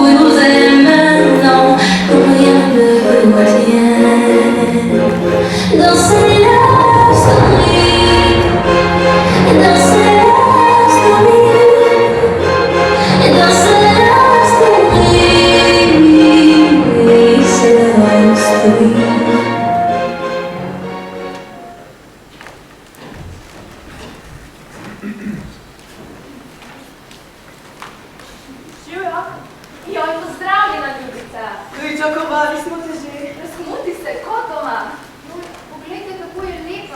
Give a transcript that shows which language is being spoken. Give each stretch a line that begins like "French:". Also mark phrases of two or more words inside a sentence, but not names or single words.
French: Une rose à la main, non, rien ne le retient. Dans ses
English: love story,
French: dans ses
English: love story,
French: dans ses
English: love story,
French: c'est la
English: love story.
Slovenian: Živijo, joj, pozdravljena, ljubica. Pričakovali smo te že. Razmuti se, kot doma. Poglejte, kako je lepa.